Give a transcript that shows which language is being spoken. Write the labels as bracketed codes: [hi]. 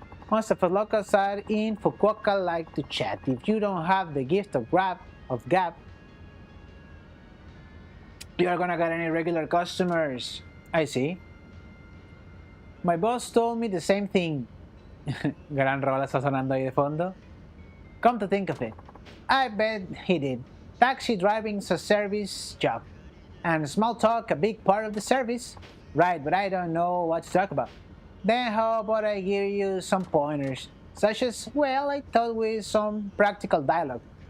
[en] Most of us locals are in Fukuoka like to chat. If you don't have the gift of gab, you are gonna get any regular customers. I see. My boss told me the same thing. [es] Gran rola está sonando ahí de fondo. [en] Come to think of it, I bet he did. Taxi driving's a service job, and small talk a big part of the service. Right, but I don't know what to talk about. Then how about I give you some pointers, such as, well, I thought with some practical dialogue.